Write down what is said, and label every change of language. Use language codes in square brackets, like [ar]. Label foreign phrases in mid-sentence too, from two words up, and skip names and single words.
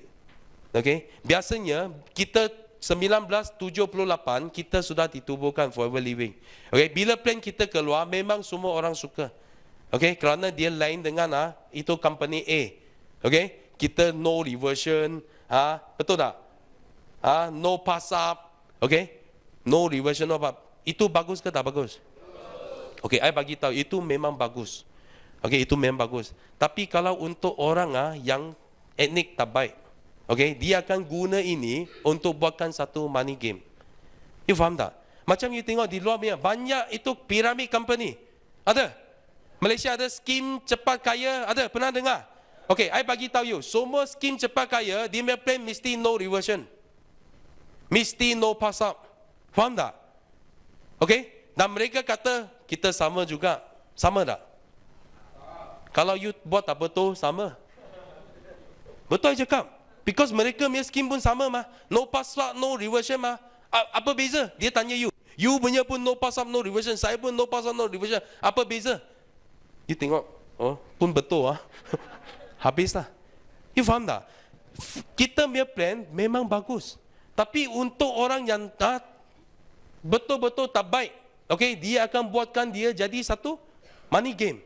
[ms] Okey, biasanya kita 1978 kita sudah ditubuhkan Forever Living. Okey, bila plan kita keluar memang semua orang suka. Okey, kerana dia lain dengan itu company A. Okey, kita [en] no reversion, [ms] betul tak? [en] No pass up. Okey, no reversion, no up. [ms] Itu bagus ke tak bagus? Okey, I bagi tahu itu memang bagus. Okey, itu memang bagus. Tapi kalau untuk orang yang etnik tak baik, okey, dia akan guna ini untuk buatkan satu [en] money game. [ms] You faham tak? Macam you tengok di luar banyak itu [en] pyramid company. [ms] Ada? Malaysia ada skim cepat kaya, ada? Pernah dengar? Okey, I bagi tahu you, semua skim cepat kaya dia punya plan mesti [en] no reversion. [ms] Mesti [en] no pass up. [ms] Faham tak? Okey? Dan mereka kata kita sama juga. Sama tak? Kalau you buat tak betul, sama. Betul I cakap. Because mereka punya skim pun sama mah. [en] No pass up, no reversion mah. [ms] Apa beza? Dia tanya you. You punya pun [en] no pass up, no reversion. [ms] Saya pun [en] no pass up, no reversion. [ms] Apa beza? You tengok. Pun betul habislah. You faham tak? Kita punya plan memang bagus. Tapi untuk orang yang betul-betul tak baik, okay, dia akan buatkan dia jadi satu [en] money game.